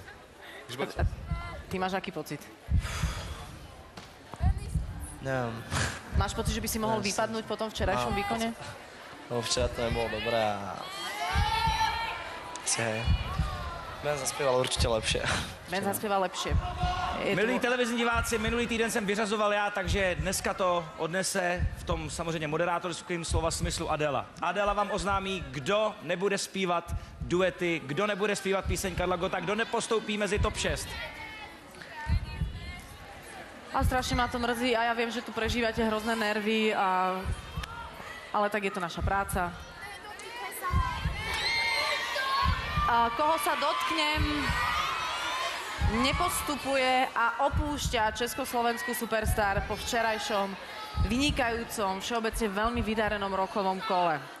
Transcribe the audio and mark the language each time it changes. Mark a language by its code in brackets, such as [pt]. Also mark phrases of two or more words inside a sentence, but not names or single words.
[sk] Ty máš aký pocit? Neviem. Máš pocit, že by si mohol vypadnúť po tom včerajšom výkone? No včera to nebolo dobré a... Ben zaspieval určite lepšie. Ben zaspieval lepšie. [cs] Milí televizní diváci, minulý týden jsem vyřazoval já, takže dneska to odnese v tom samozřejmě moderátorském slova smyslu Adela. Adela vám oznámí, kdo nebude zpívat duety, kdo nebude zpívat píseň Karla Gotta, kdo nepostoupí mezi top 6. [sk] A strašne ma to mrzí a ja viem, že tu prežívate hrozné nervy, ale tak je to naša práca. A koho sa dotknem, nepostupuje a opúšťa československú superstar po včerajšom vynikajúcom, všeobecne veľmi vydarenom rokovom kole.